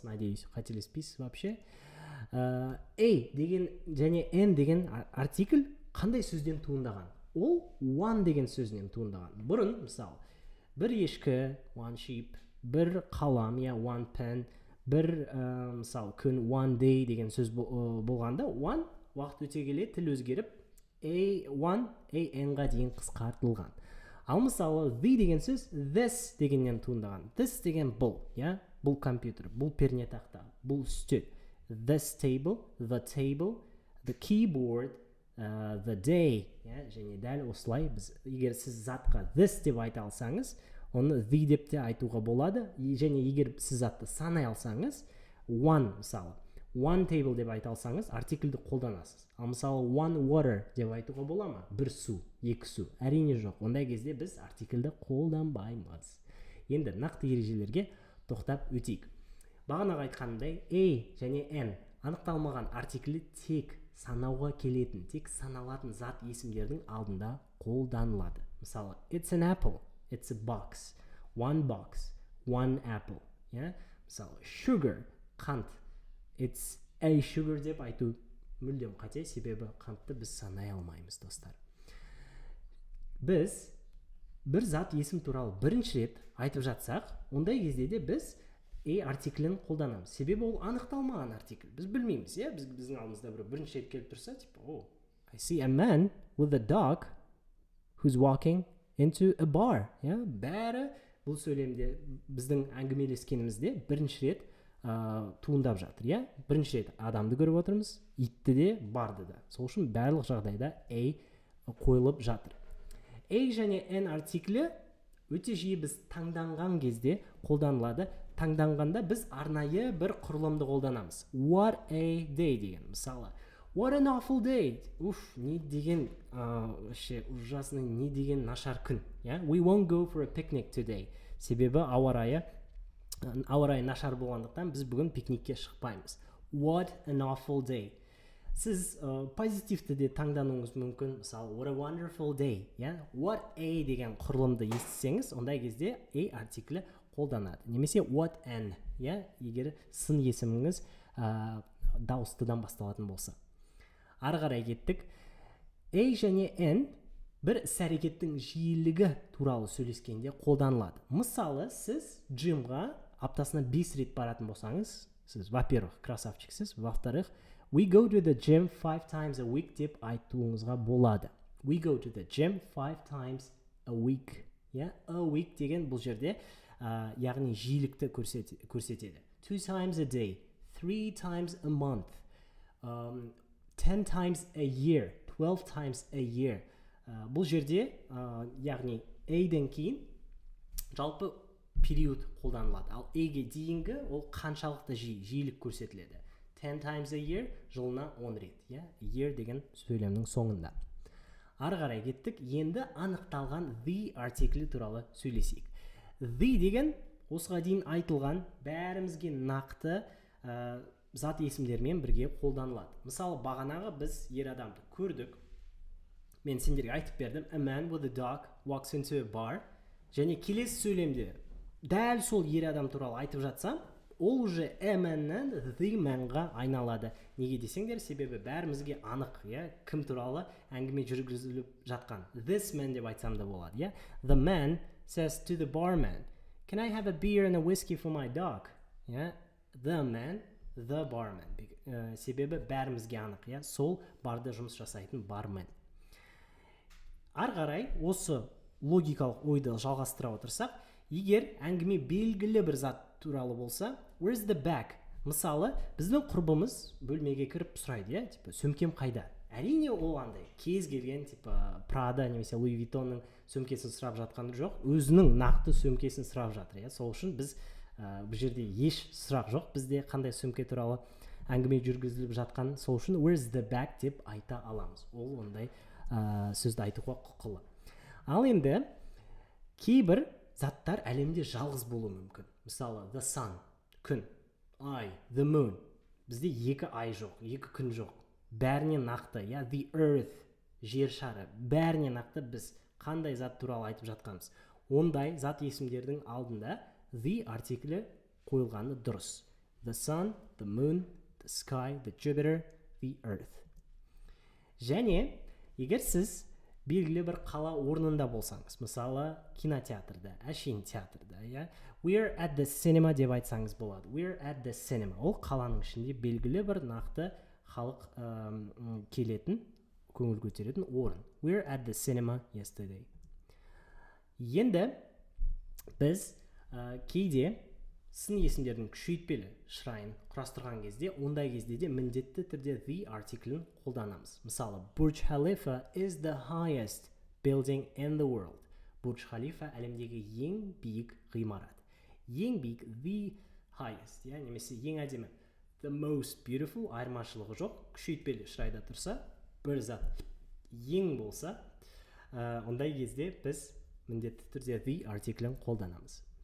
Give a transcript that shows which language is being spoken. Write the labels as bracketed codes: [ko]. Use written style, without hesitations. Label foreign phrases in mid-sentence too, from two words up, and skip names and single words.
[kk] Надеюсь, қателеспейсіз вообще. A деген және n деген артикль қандай сөзден туындаған? Ол one деген сөзінен туындаған. Бұрын, мысалы, бір ешкі, [en] one sheep, [kk] бір қалам, [en] one pen, [kk] бір, мысалы, күн, [en] one day [kk] деген сөз болғанда, one уақыт өте келе тіл өзгеріп, a1, an-ға дейін қысқартылған. Ал мысалы, the деген сөз this дегеннен туындаған. This деген бұл, бұл компьютер, бұл пернетақта, бұл үстел. [en] This table, the keyboard, the day. [kk] Және дәл осылай, егер сіз затқа this деп айта алсаңыз, оны the деп те айтуға болады. Және егер сіз затты санай алсаңыз, one, мысалы, [en] one table [kk] деп айта алсаңыз, артикльді қолданасыз. Ал мысалы, [en] one water [kk] деп айтуға бола ма? Бір су, екі су. Әрине жоқ. Ондай кезде біз артикльді қолданбаймыз. Енді нақты ережелерге тоқтап өтейік. Бағанағы айтқанымдай, a және n анықталмаған артиклі тек санауға келетін, тек саналатын зат есімдердің алдында қолданылады. Мысалы, [en] it's an apple, it's a box, one apple. [kk] Мысалы, sugar, қант, [en] it's a sugar [kk] деп айту мүлдем қате, себебі қантты біз санай алмаймыз, достар. Біз бір зат есім туралы бірінші рет айтып жатсақ, ондай кезде де біз артиклін қолданамыз. Себебі ол анықталмаған артикль. Біз білмейміз, біздің алдымызда бірінші рет келіп тұрса, [en] I see a man with a dog who's walking into a bar. [kk] Бәрі бұл сөйлемде біздің әңгімелескенімізде бірінші рет туындап жатыр. Бірінші рет адамды көріп отырмыз, итті де, барды да. Сол үшін барлық жағдайда қойылып жатыр. Және n артиклі өте жиі біз таңданған кезде қолданылады. Таңданғанда біз арнайы бір құрылымды қолданамыз. [en] What a day [kk] деген. Мысалы, [en] what an awful day. [kk] Не деген ужасный, не деген нашар күн. [en] We won't go for a picnic today. [kk] Себебі ауа райы нашар болғандықтан біз бүгін пикникке шықпаймыз. [en] what an awful day. [kk] Сіз позитивті де таңдануыңыз мүмкін. Мысалы, [en] what a wonderful day. What a [kk] деген құрылымды естісеңіз, ондай кезде a артиклі қолданады. [en] Немесе what an, [kk] егер сын есіміңіз дауыстыдан басталатын болса. Ары қарай кеттік. A және n бір іс-әрекеттің жиілігі туралы сөйлескенде қолданылады. Мысалы, сіз джимға аптасына 5 рет баратын болсаңыз, сіз, [ru] во-первых, красавчиксіз, во-вторых, [en] we go to the gym 5 times a week [kk] деп айтуыңызға болады. [en] We go to the gym 5 times a week. A week [kk] деген бұл жерде яғни жиілікті көрсетеді. [en] 2 times a day, 3 times a month, 10 times a year, 12 times a year. [kk] Бұл жерде яғни a-ден кейін жалпы период қолданылады. Ал a-ге дейінгі ол қаншалықты жиілік көрсетіледі. [en] 10 times a year, [kk] жылына 10 рет. Year деген сөйлемнің соңында. Ары қарай кеттік. Енді анықталған the артиклі туралы сөйлесейік. The деген осыға дейін айтылған бәрімізге нақты зат есімдермен бірге қолданылады. Мысалы, бағанағы біз ер адамды көрдік. Мен сендерге айтып бердім. [en] A man with a dog walks into a bar. [kk] Және келесі сөйлемде дәл сол ер адам туралы айтып жатсам, ол уже [en] a man- [kk] нан [en] the man- [kk] ға айналады. Неге десеңдер, себебі бәрімізге анық, кім туралы әңгіме жүргізіліп жатқан. [en] This man [kk] деп айтсам да болады. [en] The man says to the barman, can I have a beer and a whiskey for my dog? The man, the barman. [kk] Себебі бәрімізге анық. Сол барда жұмыс жасайтын бармен. Ары қарай осы логикалық ойды жалғастыра отырсақ, егер әңгіме белгілі бір зат туралы болса, [en] where's the bag? [kk] Мысалы, біздің құрбымыз бөлмеге кіріп сұрайды, сөмкем қайда? Әрине ол андай кез келген Prada немесе Louis Vuittonның сөмкесін сұрап жатқан жоқ, өзінің нақты сөмкесін сұрап жатыр. Сол үшін біз бұл жерде еш сұрақ жоқ, бізде қандай сөмке туралы әңгіме жүргізіліп жатқан, сол үшін [en] where's the bag [kk] деп айта аламыз. Ол ондай сөзді айтуға құқылы. Ал енді кейбір заттар әлемде жалғыз болуы мүмкін. Мысалы, [en] the sun, [kk] күн, ай, [en] the moon. [kk] Бізде екі ай жоқ, екі күн жоқ. Бәріне нақты, [en] the earth, [kk] жер шары, бәріне нақты біз қандай зат туралы айтып жатқанбыз. Ондай зат есімдердің алдында the артиклі қойылғаны дұрыс. [en] The sun, the moon, the sky, the Jupiter, the earth. [kk] Және егер сіз белгілі бір қала орнында болсаңыз, мысалы кинотеатрда, әшейін театрда, [en] we're at the cinema [kk] деп айтсаңыз болады. [en] We're at the cinema. [kk] Ол қаланың ішінде белгілі бір нақты халық келетін, көңіл көтеретін орын. [en] We're at the cinema yesterday. [kk] Енді біз кейде сын есімдердің күшейтпелі шырайын құрастырған кезде, ондай кезде де міндетті түрде the артиклін қолданамыз. Мысалы, [en] Burj Khalifa is the highest building in the world. [kk] Burj Khalifa әлемдегі ең биік ғимарат. Ең биік, [en] the highest, [kk] немесе ең әдемі, [en] the most beautiful, [kk] айырмашылығы жоқ, күшейтпелі шырайда тұрса, бір зат ең болса, ондай кезде біз міндетті түрде the артиклін қолданамыз.